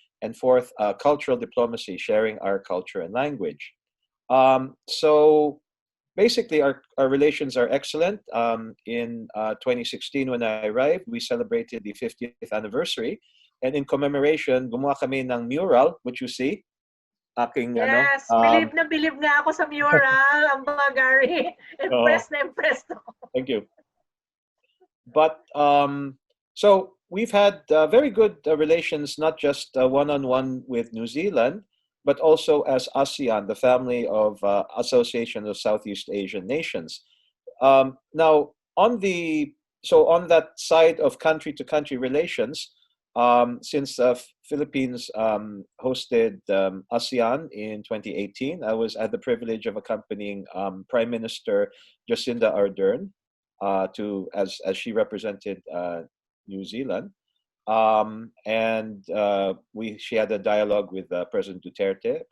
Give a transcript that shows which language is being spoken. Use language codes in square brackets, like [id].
[en] And fourth, cultural diplomacy, sharing our culture and language. So basically, our relations are excellent. In 2016, when I arrived, we celebrated the 50th anniversary. And in commemoration, [tl] gumawa kami ng mural, [en] which you see. [tl] Yes, believe nga ako sa mural, ang mga Gary. Impressed na impressed ako. [en] Thank you. But so we've had very good relations, not just one-on-one with New Zealand, but also as ASEAN, the family of Association of Southeast Asian Nations. Now, on that side of country-to-country relations, since Philippines hosted ASEAN in 2018, I had the privilege of accompanying Prime Minister Jacinda Ardern as she represented New Zealand, and she had a dialogue with President Duterte.